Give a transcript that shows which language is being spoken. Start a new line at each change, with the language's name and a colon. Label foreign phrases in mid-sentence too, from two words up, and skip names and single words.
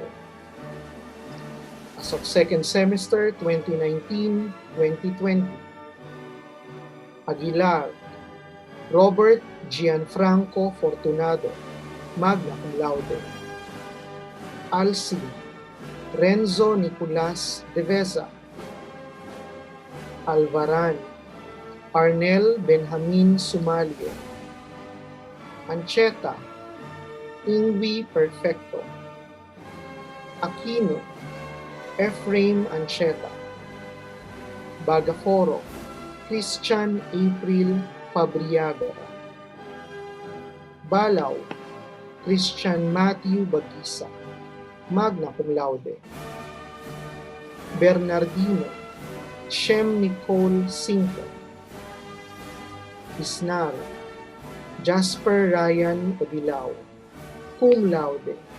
English: As of second semester 2019-2020, Aguilar, Robert Gianfranco Fortunado,
Latin: magna cum laude.
English: Alci, Renzo Nicolas Deveza, Alvaran, Arnel Benjamin Sumalio, Ancheta, Ingwi Perfecto, Aquino, Ephraim Ancheta, Bagaforo, Christian April Fabriaga, Balaw, Christian Matthew Bagisa,
Latin: magna cum laude.
English: Bernardino, Shem Nicole Cinco, Isnar, Jasper Ryan Odilao,
Latin: cum laude.